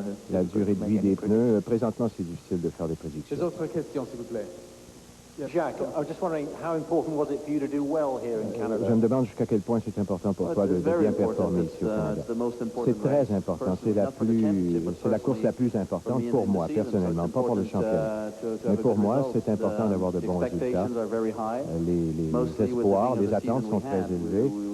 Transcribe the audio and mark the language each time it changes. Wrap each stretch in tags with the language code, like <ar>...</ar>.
<fr>La durée de vie des pneus, présentement, c'est difficile de faire des prédictions. Les autres questions, s'il vous plaît.</fr> <en>Jack, I was just wondering how important was it for you to do well here in Canada?</en> <fr>Je me demande jusqu'à quel point c'est important pour toi de bien performer ici au Canada. C'est très important. C'est la course la plus importante pour moi, personnellement, pas pour le championnat. Mais pour moi, c'est important d'avoir de bons résultats. Les espoirs, les attentes sont très élevées.</fr>